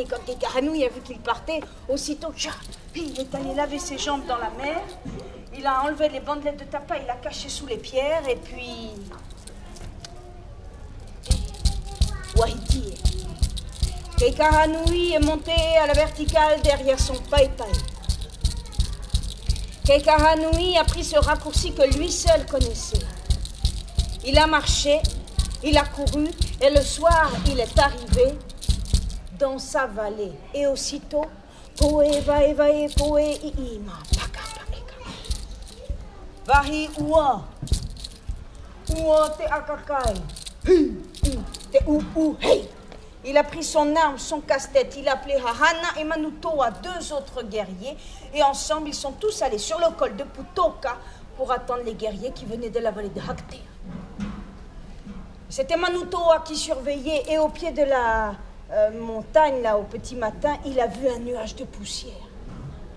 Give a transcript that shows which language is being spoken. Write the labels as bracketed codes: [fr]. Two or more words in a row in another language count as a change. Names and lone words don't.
[fr] Quand Keikahanui a vu qu'ils partaient, aussitôt, il est allé laver ses jambes dans la mer. Il a enlevé les bandelettes de tapa, il l'a caché sous les pierres, et puis... Wahiti. Keikahanui est monté à la verticale derrière son pai-pai. Keikahanui a pris ce raccourci que lui seul connaissait. Il a marché, il a couru, et le soir, il est arrivé dans sa vallée. Et aussitôt, [mqm] Poe vae vae poe iima, paka paeka. Vahi ua, ua te akakai, te hey. [fr] Il a pris son arme, son casse-tête, il a appelé Hahana et Manutoa, 2 autres guerriers, et ensemble, ils sont tous allés sur le col de Putoka pour attendre les guerriers qui venaient de la vallée de Hakatea. C'était Manutoa qui surveillait, et au pied de la montagne, là, au petit matin, il a vu un nuage de poussière.